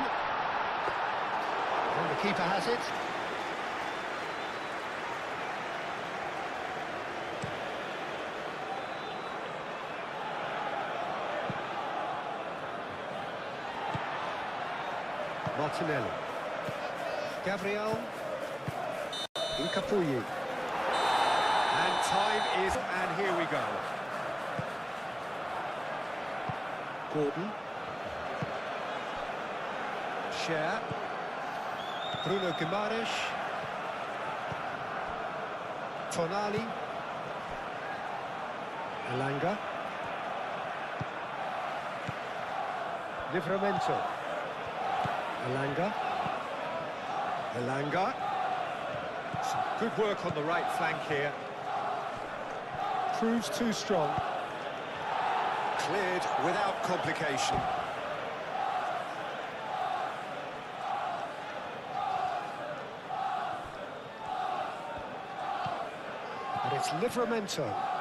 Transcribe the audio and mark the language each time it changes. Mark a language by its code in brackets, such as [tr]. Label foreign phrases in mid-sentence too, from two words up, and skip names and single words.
[en] And the keeper has it. Martinelli. Gabriel. Incapuyi. And time is... And here we go. Gordon. Cher. Bruno Guimaraes. Tonali. Elanga. Livramento. Elanga. Elanga. Some good work on the right flank here. Proves too strong. Cleared without complication. And it's Livramento.